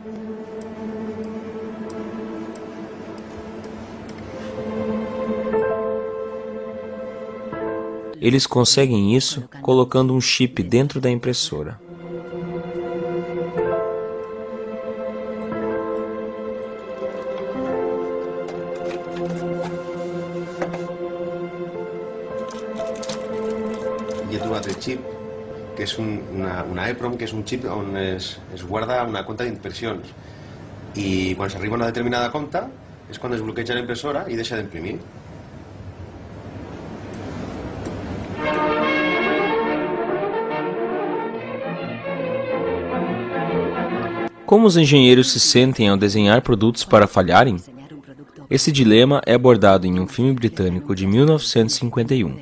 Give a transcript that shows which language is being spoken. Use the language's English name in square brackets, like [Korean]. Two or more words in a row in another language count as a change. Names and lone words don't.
[Portuguese] Eles conseguem isso colocando um chip dentro da impressora. [Catalan] Jo he trobat el xip, que és una EEPROM, que és un xip on es guarda una compta d'impressions. I quan s'arriba a una determinada compta és quan es bloqueja la impressora i deixa d'imprimir. [Portuguese] Como os engenheiros se sentem ao desenhar produtos para falharem? Esse dilema é abordado em um filme britânico de 1951.